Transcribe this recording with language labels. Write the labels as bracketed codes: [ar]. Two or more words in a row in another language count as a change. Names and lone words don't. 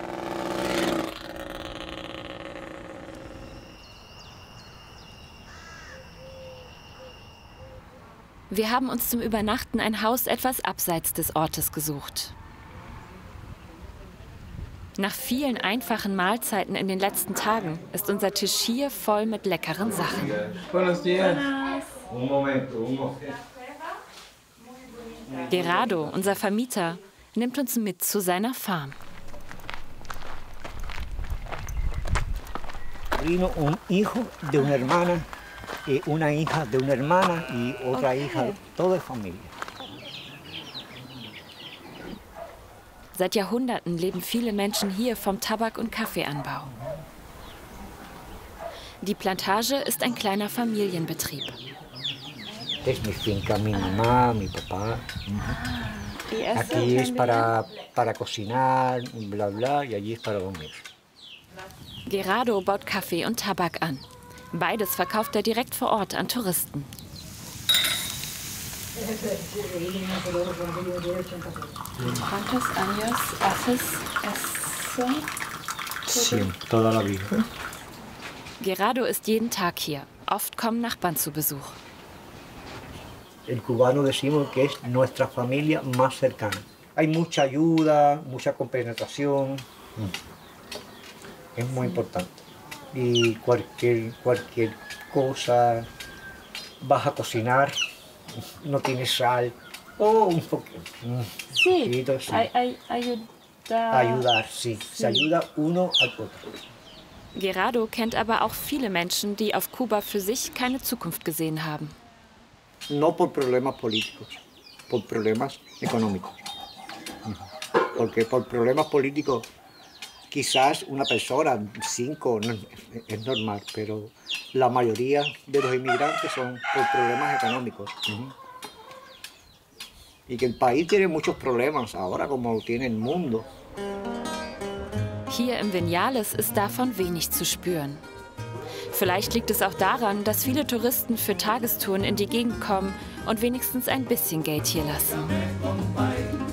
[de] Wir haben uns zum Übernachten ein Haus etwas abseits des Ortes gesucht. Nach vielen einfachen Mahlzeiten in den letzten Tagen ist unser Tisch hier voll mit leckeren Sachen. [es] Buenos dias. [de] Gerardo, unser Vermieter, nimmt uns mit zu seiner Farm. [es] Vino un hijo de una hermana, una hija de una hermana y otra hija, todo es familia. [de] Seit Jahrhunderten leben viele Menschen hier vom Tabak- und Kaffeeanbau. Die Plantage ist ein kleiner Familienbetrieb. [es] Es mi finca, mi mamá, mi papá. Aquí es para cocinar, bla bla, y allí es para dormir. [de] Gerardo baut Kaffee und Tabak an. Beides verkauft er direkt vor Ort an Touristen. [es] ¿Cuántos años haces eso? Sí, toda la vida. [de] Gerardo ist jeden Tag hier. Oft kommen Nachbarn zu Besuch. [es] El cubano decimos que es nuestra familia más cercana. Hay mucha ayuda, mucha compenetración. Es muy importante. Y cualquier cosa, vas a cocinar, no tienes sal, o un poquito. Sí, Sí. Ayudar, sí. Se ayuda uno al otro. [de] Gerardo kennt aber auch viele Menschen, die auf Kuba für sich keine Zukunft gesehen haben. [es] No por problemas políticos, por problemas económicos. Porque por problemas políticos quizás una persona, 5, no, es normal, pero la mayoría de los inmigrantes son por problemas económicos. Y que el país tiene muchos problemas ahora, como tiene el mundo. [de] Hier im Vinales ist davon wenig zu spüren. Vielleicht liegt es auch daran, dass viele Touristen für Tagestouren in die Gegend kommen und wenigstens ein bisschen Geld hier lassen.